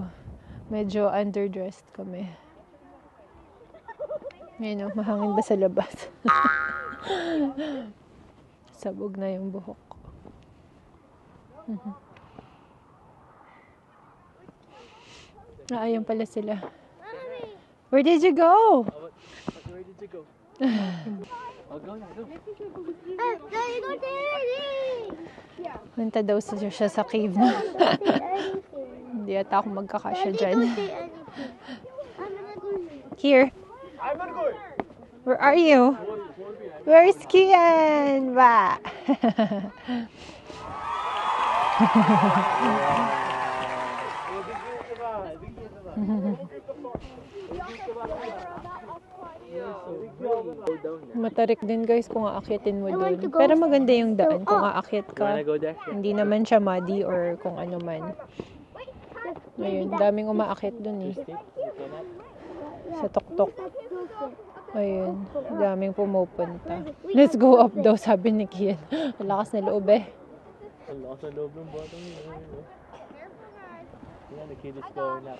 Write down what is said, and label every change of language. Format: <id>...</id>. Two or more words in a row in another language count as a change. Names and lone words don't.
<tl>Medyo underdressed kami. Ngayon, mahangin ba sa labas? Sabog na yung buhok. Ayun pala sila.</tl> <en>Where did you go? Where did you go? I'll go now, go. Daddy, don't say anything!</en> <tl>Punta daw siya sa cave na.</tl> <en>Don't say anything.</en> <tl>Hindi ata ako magkakasya</tl> <en>Daddy,</en> <tl>dyan.</tl> <en>don't say anything. I'm gonna go Here. Where are you? Where's Kian? Ba?</en> <tl>Matarik din guys kung aakyatin mo doon. Pero maganda yung daan kung aakyat ka.</tl> <en>Wanna go there?</en> <tl>Hindi naman siya</tl> <en>muddy or</en> <tl>kung ano man. Ayun, daming umaakyat doon eh. Sa tuktok. Ayun, daming pumupunta.</tl> <en>Let's go up</en> <tl>daw, sabi ni Kian. Malakas na loob eh. Ang lakas ng loob ng bottom yun.</tl> <en>Yeah, the kid is going up.</en>